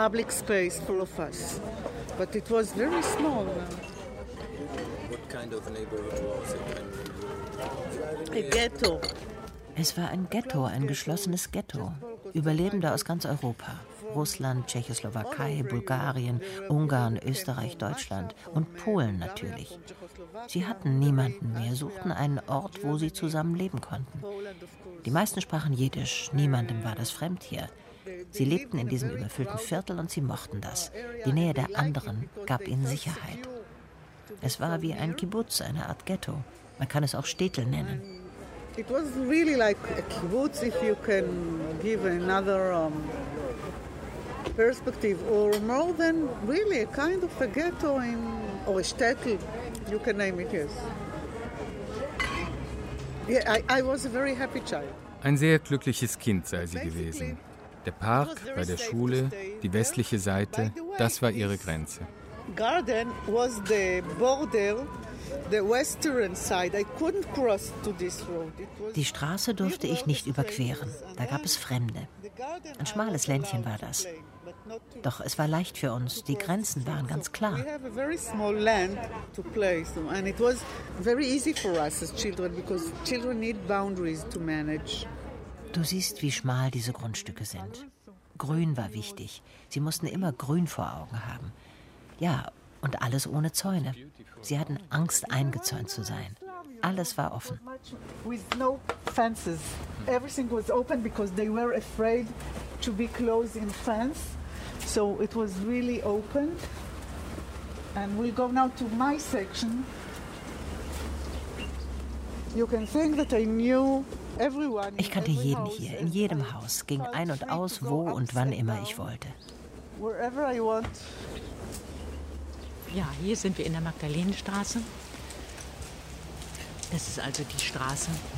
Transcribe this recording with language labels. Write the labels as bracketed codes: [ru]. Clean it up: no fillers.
[en] Space. But it was very small. kind of a neighborhood was it? A ghetto. [de] Es war ein Ghetto, ein geschlossenes Ghetto. Überlebende aus ganz Europa. Russland, Tschechoslowakei, Bulgarien, Ungarn, Österreich, Deutschland und Polen natürlich. Sie hatten niemanden mehr, suchten einen Ort, wo sie zusammen leben konnten. Die meisten sprachen Jiddisch, niemandem war das fremd hier. Sie lebten in diesem überfüllten Viertel und sie mochten das. Die Nähe der anderen gab ihnen Sicherheit. Es war wie ein Kibbutz, eine Art Ghetto. Man kann es auch Städtel nennen. [en] It was really like a kibbutz, if you can give another perspective, or more than really a kind of a ghetto in or a shtetl, you can name it, yes. Yeah, I was a very happy child. [de] Ein sehr glückliches Kind sei sie gewesen. Der Park bei der Schule, die westliche Seite, das war ihre Grenze. [en] Garden was the border. [de] Die Straße durfte ich nicht überqueren. Da gab es Fremde. Ein schmales Ländchen war das. Doch es war leicht für uns. Die Grenzen waren ganz klar. [en] We have a very small land to play, so and it was very easy for us as children because children need boundaries to manage. [de] Du siehst, wie schmal diese Grundstücke sind. Grün war wichtig. Sie mussten immer grün vor Augen haben. Ja. Und alles ohne Zäune. Sie hatten Angst, eingezäunt zu sein. Alles war offen. [en] With no fences. Everything was open because they were afraid to be close in fence. So it was really open. And we'll go now to my section. You can think that I knew. Everyone. [de] Ich kannte jeden hier, in jedem Haus, ging ein und aus, wo und wann immer ich wollte. [en] Wherever I want. [de] Ja, hier sind wir in der Magdalenenstraße. Das ist also die Straße.